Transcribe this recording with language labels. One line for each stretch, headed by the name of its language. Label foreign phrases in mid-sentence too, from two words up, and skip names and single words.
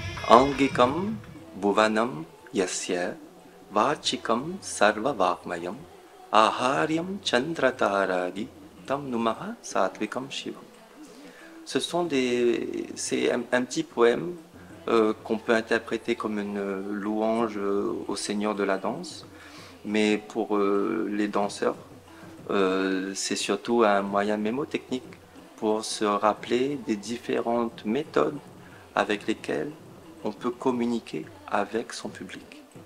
Sanskrit: Angikam Bhuvanam Yasya Vachikam Sarva Vakmayam Aharyam Chandrataradi Tam Numaha Satvikam Shivam.
French: C'est un petit poème qu'on peut interpréter comme une louange au Seigneur de la danse, mais pour les danseurs, c'est surtout un moyen mémotechnique pour se rappeler des différentes méthodes avec lesquelles on peut communiquer avec son public.